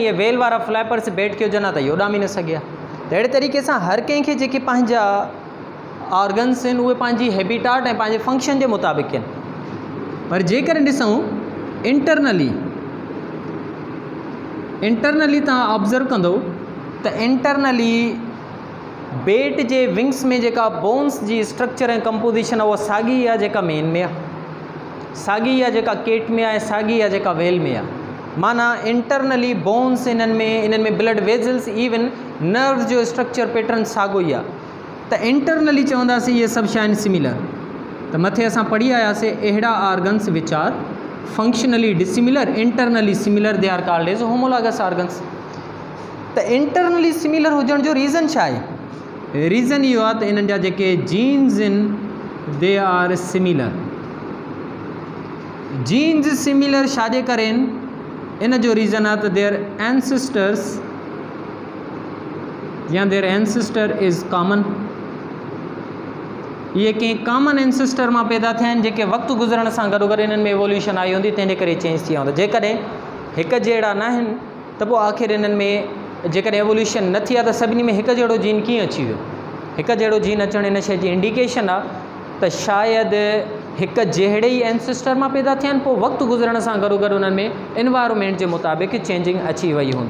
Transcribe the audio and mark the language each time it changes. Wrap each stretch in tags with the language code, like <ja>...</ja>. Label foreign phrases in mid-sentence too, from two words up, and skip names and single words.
<sd>इहे वेल वारा फ्लैपर्स बेट खे हुजनि हा त इहो उॾामी न सघे हा त अहिड़े तरीक़े सां हर कंहिंखे जेके पंहिंजा ऑर्गन्स आहिनि उहे पंहिंजी हैबिटाट ऐं पंहिंजे फंक्शन जे मुताबिक़ आहिनि पर जेकर ॾिसूं इंटरनली इंटरनली तव्हां ऑब्ज़र्व कंदो त इंटरनली बेट जे विंग्स में जेका बोन्स जी स्ट्रक्चर ऐं कंपोजिशन आहे उहा साॻी आहे जेका मेन में आहे, साॻी आहे जेका केट में आहे, साॻी आहे जेका वेल में आहे। माना इंटरनली बोन्स इन्हनि में</sd> <en>blood vessels even nerves</en> <sd>जो</sd> <en>structure pattern</en> <sd>साॻियो ई आहे। त इंटरनली चवंदासीं इहे सभु शइ सिमिलर। त मथे असां पढ़ी आयासीं अहिड़ा</sd> <en>organs which are functionally dissimilar, internally similar, they are called as homologous organs.</en> <sd>त</sd> <en>internally similar</en> <sd>हुजण जो रीज़न छा आहे? रीज़न इहो आहे त इन्हनि जा जेके जीन्स आहिनि</sd> <en>they are similar.</en> <sd>जीन्स सिमिलर छाजे करे आहिनि? इन जो रीज़न आहे त</sd> <en>their ancestors या their ancestor is common.</en> <sd>ये कंहिं</sd> <en>common ancestor</en> <sd>मां पैदा थिया आहिनि जेके वक़्तु गुज़रण सां गॾो गॾु इन्हनि में एवोल्यूशन आई हूंदी, तंहिंजे करे चेंज थी विया हूंदा। जेकॾहिं हिकु जहिड़ा न आहिनि त पोइ आख़िर इन्हनि में जेकॾहिं एवोल्यूशन न थी आहे त सभिनी में हिकु जहिड़ो जीन कीअं अची वियो? हिकु जहिड़ो जीन अचणु इन शइ जी इंडिकेशन आहे त शायदि हिकु जहिड़े ई एंसेस्टर मां पैदा थिया आहिनि, पोइ वक़्तु गुज़रण सां गॾो गॾु उन्हनि में एनवायरमेंट जे मुताबिक़ चेंजिंग अची वई हूंदी।</sd>